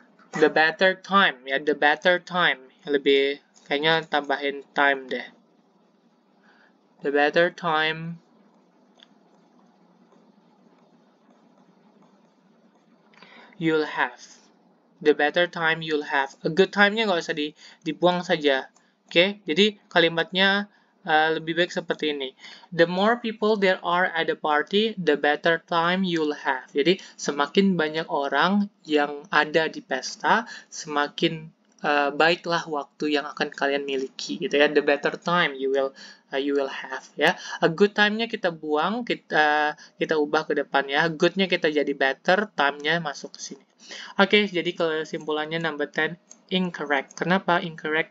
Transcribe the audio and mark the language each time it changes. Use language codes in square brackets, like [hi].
[en] The better time ya, the better time. [id] Lebih kayaknya tambahin time deh. [en] The better time you'll have. The better time you'll have. [id] A good time-nya nggak usah dibuang saja. Oke, jadi kalimatnya lebih baik seperti ini. [en] The more people there are at the party, the better time you'll have. [id] Jadi, semakin banyak orang yang ada di pesta, semakin baiklah waktu yang akan kalian miliki, gitu ya. [en] The better time you will have, [id] ya. A good time-nya kita buang, kita ubah ke depan, ya. Good-nya kita jadi better, time-nya masuk ke sini. Oke, jadi kesimpulannya number 10, incorrect. Kenapa incorrect?